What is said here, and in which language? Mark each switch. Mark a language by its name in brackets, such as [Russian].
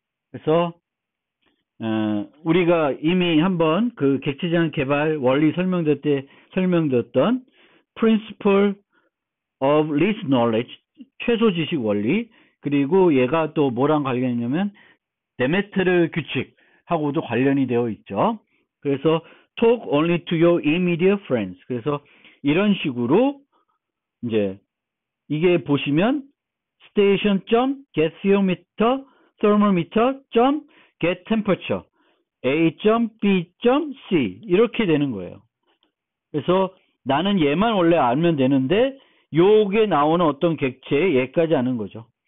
[Korean] 그래서 우리가 이미 한번 그 객체지향 개발 원리 설명될 때 설명드렸던 Principle of Least Knowledge 최소 지식 원리 그리고 얘가 또 뭐랑 관련이 있냐면 데메트르 규칙하고도 관련이 되어 있죠. 그래서 [English] talk only to your immediate friends. [Korean] 그래서 이런 식으로 이제 이게 보시면 station.getThermometer thermometer.getTemperature A.B.C 이렇게 되는 거예요. 그래서 나는 얘만 원래 알면 되는데 요게 나오는 어떤 객체에 얘까지 아는 거죠.